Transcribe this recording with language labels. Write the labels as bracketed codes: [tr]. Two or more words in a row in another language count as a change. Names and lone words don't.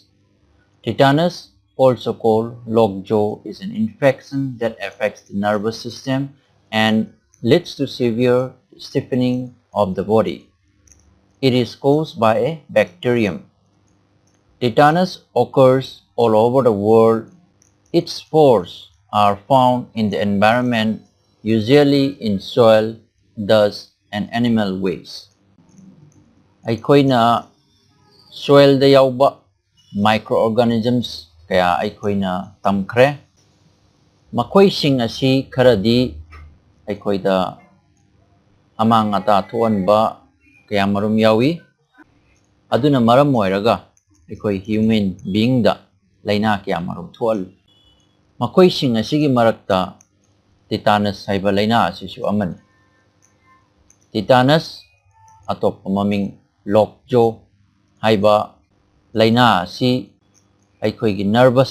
[en] Tetanus, also called lockjaw, is an infection that affects the nervous system and leads to severe stiffening of the body. It is caused by a bacterium. Tetanus occurs all over the world. Its spores are found in the environment, usually in soil, dust, and animal waste. [mni] ꯑꯩꯈꯣꯏꯅ soil da yauba microorganisms kaya ꯑꯩꯈꯣꯏꯅ tamkhre makoising asi kharadi ꯑꯩꯈꯣꯏꯗ amang ata thoanba kaya marum yawi aduna maram oiraga ꯑꯩꯈꯣꯏ [en] human being [mni] da laina kaya marum thoal makoising asigi marakta tetanus haiba laina asisu amani tetanus atop maming lockjaw haiba laina si ꯑꯩꯈꯣꯏꯒꯤ nervous